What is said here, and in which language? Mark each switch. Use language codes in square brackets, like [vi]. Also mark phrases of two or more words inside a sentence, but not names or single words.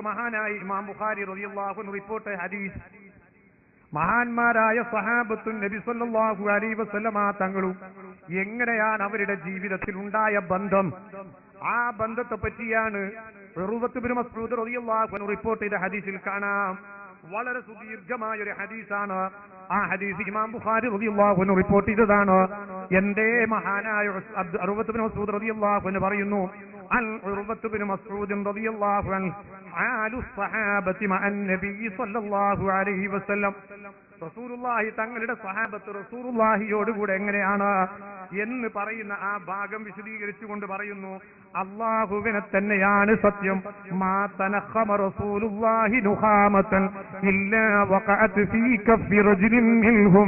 [ml] മഹാനായ ഇമാം ബുഖാരി [ar] رضي الله عنه [ml] റിപ്പോർട്ട് ഹദീസ്, മഹാന്മാരായ സഹാബത്തും നബി [ar] صلى الله عليه وسلم [ml] തങ്ങളും എങ്ങനെയാണ് അവരുടെ ജീവിതത്തിൽ ഉണ്ടായ ബന്ധം, ആ ബന്ധത്തെ പറ്റിയാണ് ഉർവത്ത് ബിൻ മസ്ഊദ് [ar] رضي الله عنه [ml] റിപ്പോർട്ട് ചെയ്ത ഹദീസിൽ കാണാം. വളരെ സുദീർഘമായ ഒരു ഹദീസാണ്. ആ ഹദീസ് ഇമാം ബുഖാരി [ar] رضي الله عنه [ml] റിപ്പോർട്ട് ചെയ്തതാണ്. എന്റെ മഹാനായ ഉർവത്ത് ബിൻ മസ്ഊദ് [ar] رضي الله عنه [ml] പറയുന്നു, [ar] عن عروة بن مسعود رضي الله عنه حال الصحابة مع النبي صلى الله عليه وسلم. [ml] റസൂലുള്ളാഹി തങ്ങളുടെ സഹാബത്ത് റസൂലുള്ളാഹിയോടുകൂടെ എങ്ങനെയാണ് എന്ന് പറയുന്ന ആ ഭാഗം വിശദീകരിച്ചുകൊണ്ട് പറയുന്നു, അല്ലാഹുവിനെ തന്നെയാണ് സത്യം. [ar] ما تنخم رسول الله نخامة إلا وقعت في كف رجل منهم.